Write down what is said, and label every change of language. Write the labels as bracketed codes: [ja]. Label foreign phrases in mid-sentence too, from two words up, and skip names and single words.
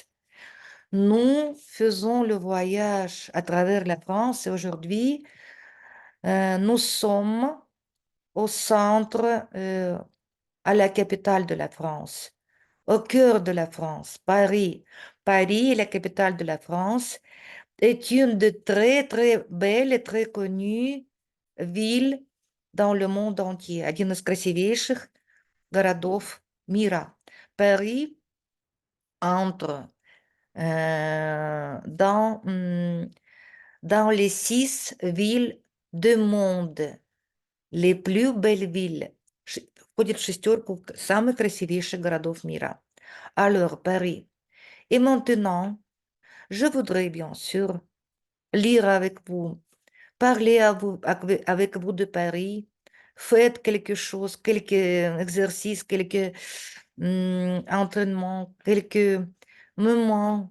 [fr] Nous faisons le voyage à travers la France et aujourd'hui, nous sommes au centre, à la capitale de la France, au cœur de la France, Paris. Paris, la capitale de la France, est une de très, très belles et très connues villes dans le monde entier. [ru] Один из красивейших городов мира. [fr] Paris entre dans les 6 villes du monde, les plus belles villes. [ru] Входит в шестерку самых красивейших городов мира. [fr] Alors, Paris. Et maintenant, je voudrais bien sûr lire avec vous, parler avec vous de Paris. Faites quelque chose, quelques exercices, quelques entraînements, quelques moments.